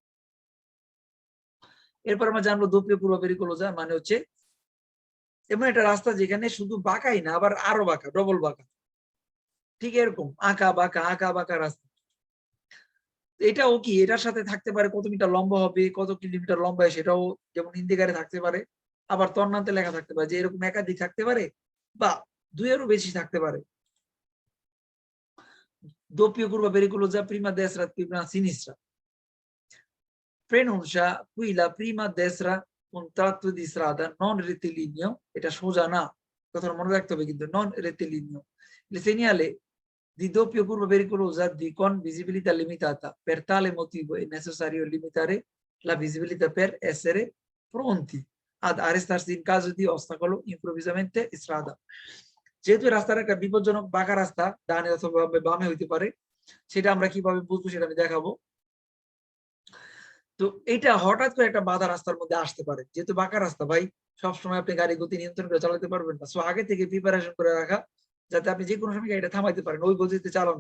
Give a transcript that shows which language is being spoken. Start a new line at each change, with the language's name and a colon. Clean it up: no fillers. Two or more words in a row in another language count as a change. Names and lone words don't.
Bangla: এরপর আমরা জানবো
Italian: doppia curva pericolosa
Bangla: মানে হচ্ছে এমন একটা রাস্তা যেখানে শুধু বাঁকাই না আবার আরো বাঁকা ডবল বাঁকা ঠিক এরকম আঁকা বাঁকা রাস্তা এটাও কি এটার সাথে থাকতে পারে কত মিটার লম্বা হবে কত কিলোমিটার লম্বা সেটাও যেমন ইন্ডিকারে থাকতে পারে আবার তর্নান্তে লেখা থাকতে পারে যে এরকম একাধিক থাকতে পারে বা দুইয়েরও বেশি থাকতে পারে।
Italian: doppio curva pericolosa prima destra prima sinistra. Prenuncia qui la prima destra un tratto di strada non rettilineo,
Bangla: এটা সোজা না, কথাটা মনে রাখতে হবে কিন্তু
Italian: non rettilineo. Il segnale di doppio curva pericolosa con visibilità limitata. Per tale motivo è necessario limitare la visibilità per essere pronti ad arrestarsi in caso di ostacolo improvvisamente in strada.
Bangla: যেহেতু রাস্তার একটা বিপজ্জনক বাঁকা রাস্তা, ডানে অথবা বামে হইতে পারে, সেটা আমরা কিভাবে বুঝবো সেটা আমি দেখাবো। তো এটা হঠাৎ করে একটা বাধা রাস্তার মধ্যে আসতে পারে, যেহেতু বাঁকা রাস্তা ভাই, সবসময় আপনি গাড়ি গতি নিয়ন্ত্রণ করে চালাতে পারবেন না। সো আগে থেকে প্রিপারেশন করে রাখা, যাতে আপনি যে কোনো সময় গাড়িটা থামাইতে পারেন, ওই গতিতে চালানো।